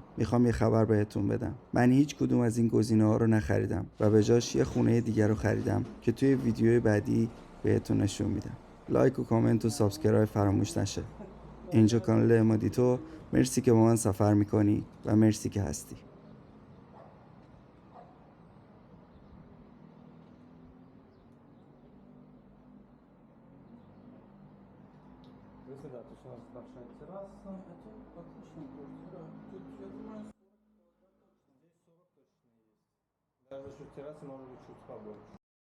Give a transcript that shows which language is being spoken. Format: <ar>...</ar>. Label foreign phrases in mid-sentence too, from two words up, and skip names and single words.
<fa>میخوام یه خبر بهتون بدم. من هیچ کدوم از این گزینه‌ها رو نخریدم و به جاش یه خونه دیگر رو خریدم که توی ویدیوی بعدی بهتون نشون میدم. لایک و کامنت و سابسکرایب فراموش نشه. اینجا کانال امادیتو. مرسی که با من سفر میکنی و مرسی که هستی.</fa> <ru>Если да, то есть у нас большая терраса. Даже за счет террасы может быть чуть побольше.</ru>